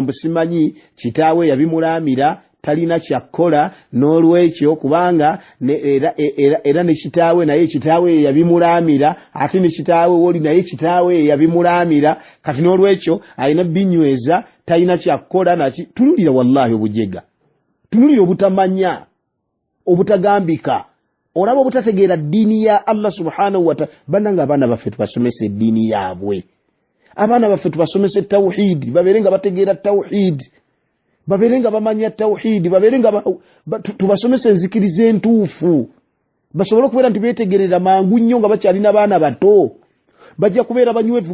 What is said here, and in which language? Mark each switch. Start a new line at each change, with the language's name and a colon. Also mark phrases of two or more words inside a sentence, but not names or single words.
Ganda: Naawe ozambu simanyi kitaawe yabimulaamira talina kyakola n'olwekyo kubanga era ne kitaawe naye kitaawe yabimulamira ate ne kitaawe woli naye kitaawe yabimulamira kati n'olwekyo alina binyweza talina kyakola naki tunulira wallahi obujega tunulira obutamanya obutagambika olaba obutategeera ddiini ya Allah
Arabic: سبحانه وتعالى
Ganda: bananga abaana baffe tubasomese eddiini yaabwe abaana baffe tubasomese tawhid baberenga bategeera tawhid baberenga bamanya tawhid baberenga tubasomese enzikiriza entuufu basobole okubeera nti beetegerera mangu nnyo nga bakyalina baana bato bajja kubeera banywevu